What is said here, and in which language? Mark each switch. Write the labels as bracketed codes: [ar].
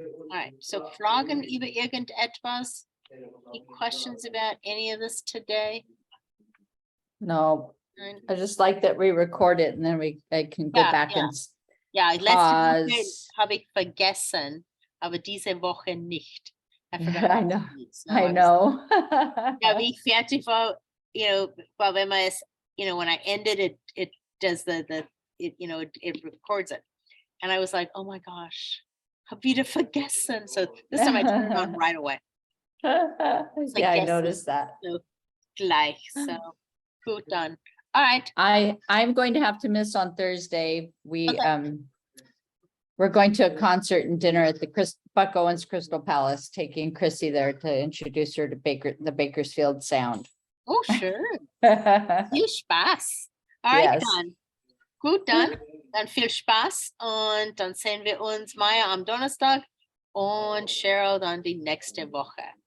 [en] All right, so [de] Fragen über irgendetwas? [en] Any questions about any of this today? No, I just like that we record it and then I can go Yeah, back yeah. and [de] Ja, letzte Woche [en] pause. [de] habe ich vergessen, aber diese Woche nicht. [en] I forgot. I know. So I know. [de] Ja, wie ich fertig war, weil wenn man es, [en] when I ended it, it does it records it. And I was like, oh my gosh, [de] hab wieder vergessen. [en] So this time I turned it on right away. Yeah, I noticed that. [de] So gleich, so gut dann. [en] All right. I'm going to have to miss on Thursday. We, Okay. we're going to a concert and dinner at the Buck Owens Crystal Palace, taking Chrissy there to introduce her to the Bakersfield Sound. Oh, sure. [de] Viel Spaß. [en] All right, Yes. [de] dann. Gut, dann viel Spaß und dann sehen wir uns, Maya, am Donnerstag und Cheryl dann die nächste Woche.